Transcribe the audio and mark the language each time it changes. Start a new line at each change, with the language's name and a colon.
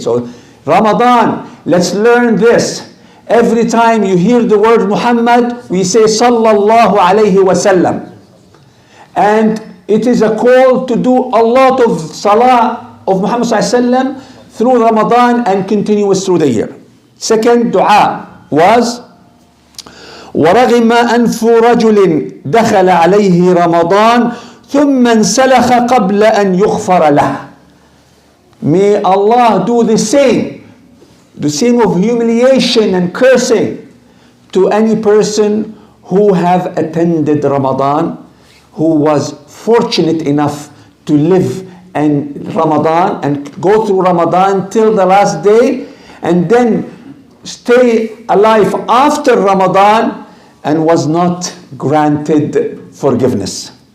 English: So Ramadan, let's learn this. Every time you hear the word Muhammad, we say sallallahu alaihi wasallam. And it is a call to do a lot of salah of Muhammad sallallahu alaihi wasallam through Ramadan and continuous through the year. Second dua was
Arabic: وَرَغِمَ أَنْفُ رَجُلٍ دَخَلَ عَلَيْهِ رَمَضَانَ ثُمَّ انْسَلَخَ قَبْلَ أَنْ يُغْفَرَ لَهُ.
English: May Allah do the same of humiliation and cursing to any person who have attended Ramadan, who was fortunate enough to live in Ramadan and go through Ramadan till the last day, and then stay alive after Ramadan and was not granted forgiveness.